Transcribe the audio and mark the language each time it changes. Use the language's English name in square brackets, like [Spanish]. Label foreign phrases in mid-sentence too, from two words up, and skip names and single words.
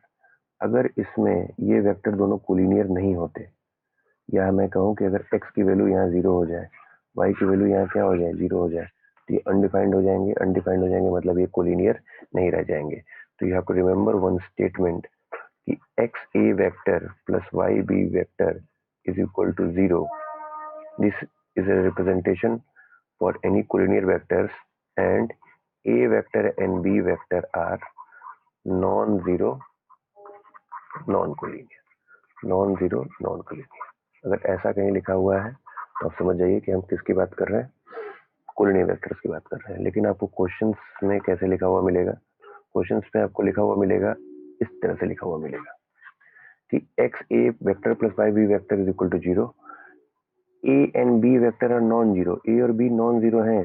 [Hindi] अगर इसमें ये वेक्टर दोनों कोलिनियर नहीं होते, या मैं कहूँ कि अगर x की वैल्यू यहाँ 0 हो जाए, y की वैल्यू यहाँ क्या हो जाए, 0 हो जाए, तो ये अनडिफाइंड हो जाएंगे। अनडिफाइंड हो जाएंगे मतलब ये कोलिनियर नहीं रह जाएंगे। [English] तो you have to remember one statement कि x a vector plus y b vector is equal to 0. this is a representation for any collinear vectors and a vector and b vector are non-zero non-collinear, non-zero non-collinear। [Hindi] अगर ऐसा कहीं लिखा हुआ है तो आप समझ जाइए कि हम किसकी बात कर रहे हैं, [English] collinear vectors [Hindi] की बात कर रहे हैं। लेकिन आपको क्वेश्चंस में कैसे लिखा हुआ मिलेगा, क्वेश्चंस में आपको लिखा हुआ मिलेगा इस तरह से लिखा हुआ मिलेगा कि [English] x a vector plus y b vector is equal to 0, a and b vector are non zero, [Hindi] ए और बी [English] non zero [Hindi] है।